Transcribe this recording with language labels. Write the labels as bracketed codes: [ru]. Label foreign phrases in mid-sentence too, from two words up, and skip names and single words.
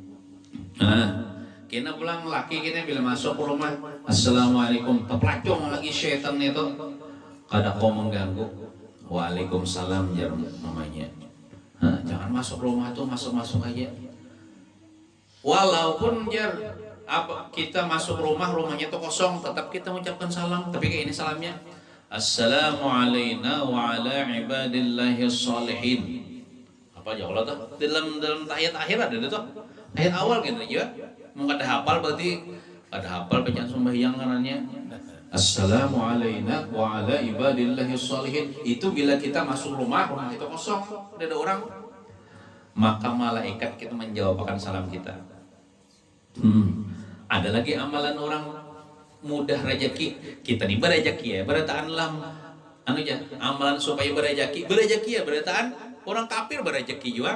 [bjn] Kena pulang laki kita bila masuk ke rumah, assalamualaikum, terpelacung lagi setan itu, kada kau mengganggu. Waalaikumsalam jar mamanya. Jangan masuk rumah tuh, masuk aja. Walaupun jar apa kita masuk rumahnya tuh kosong, tetap kita mengucapkan salam. Tapi kayak ini salamnya, [ar] assalamu alayna wa ala ibadillahi sholihin. [bjn] Apa aja kalau tuh dalam tahiyat akhir ada tuh. Tahiyat awal gitu ya. Mau kada hafal berarti kada hafal bacaan sembahyang karenanya. [ar] Assalamu alayna wa ala ibadillahi sholihin. [bjn] Itu bila kita masuk rumah itu kosong, tidak ada orang, maka malaikat kita menjawabkan salam kita. Ada lagi amalan orang mudah rezeki, kita nih berrezeki ya, berataan amalan supaya berrezeki ya, berataan orang kafir berrezeki juga.